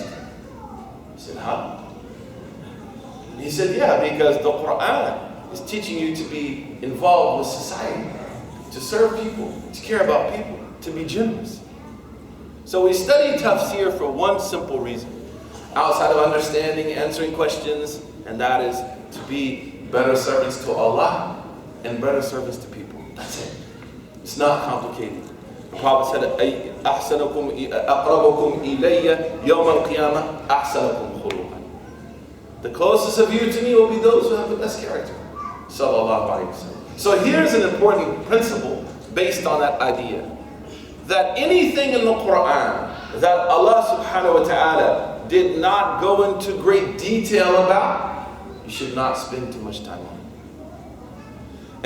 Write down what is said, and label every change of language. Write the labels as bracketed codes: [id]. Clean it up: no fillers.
[en] I said, how? He said, yeah, because the Quran is teaching you to be involved with society, to serve people, to care about people, to be generous. So we study tafsir for one simple reason, outside of understanding, answering questions, and that is to be better servants to Allah and better servants to people. That's it. It's not complicated. The Prophet said, [ar] أَقْرَبُكُمْ إِلَيَّ يَوْمَ الْقِيَامَةِ أَحْسَنُكُمْ خُلُقًا. [en] The closest of you to me will be those who have the best character. Sallallahu alayhi wa sallam. So here's an important principle based on that idea. that anything in the Quran that Allah subhanahu wa ta'ala did not go into great detail about, you should not spend too much time on it.